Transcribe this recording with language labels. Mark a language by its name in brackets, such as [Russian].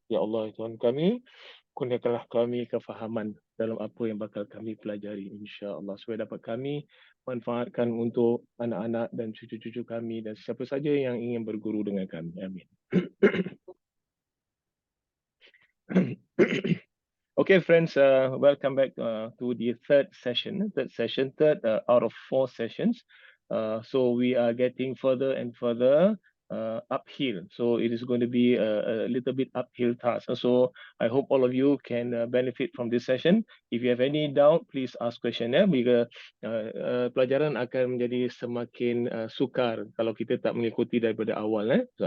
[Malay] Ya Allah Tuhan kami, kurniakanlah kami kefahaman dalam apa yang bakal kami pelajari insyaallah supaya dapat kami manfaatkan untuk anak-anak dan cucu-cucu kami dan siapa saja yang ingin berguru dengan kami. Amin. [English] Okay, friends, welcome back to the third session. Third out of 4 sessions. So we are getting further and further uphill. So it is going to be a little bit uphill task. So I hope all of you can benefit from this session. If you have any doubt, please ask question. [Malay] Pelajaran akan menjadi semakin sukar kalau kita tak mengikuti daripada awal.